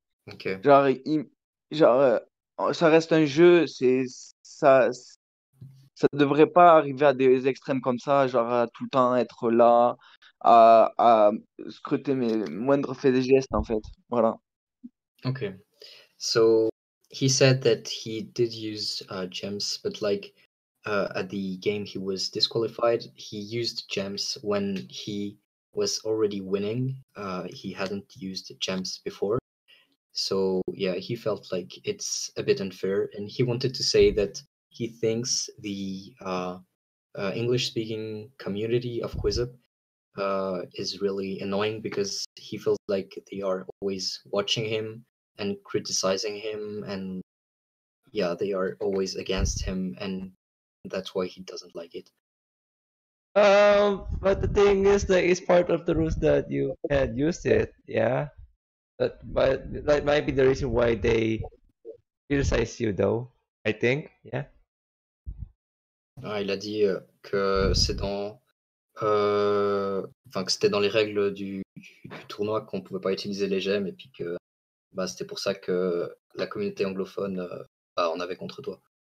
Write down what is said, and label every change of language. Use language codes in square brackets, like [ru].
[en] Ok. [fr] Genre, genre ça reste un jeu, ça devrait pas arriver à des extrêmes comme ça, genre à tout le temps être là, à scruter mes moindres faits et gestes, en fait. Voilà. [en] Okay. So he said that he did use gems, but like at the game he was disqualified, he used gems when he was already winning. He hadn't used gems before. So yeah, he felt like it's a bit unfair, and he wanted to say that he thinks the English-speaking community of Quizup is really annoying because he feels like they are always watching him and criticizing him and yeah, they are always against him, and that's why he doesn't like it. But the thing is that it's part of the rules that you can't use it. Yeah, but that might be the reason why they criticize you, though. I think. Yeah. [fr] Il a dit que c'est dans, enfin que c'était dans les règles du tournoi qu'on pouvait pas utiliser les gemmes et puis que bah, c'était pour ça que la communauté anglophone bah, en avait contre toi.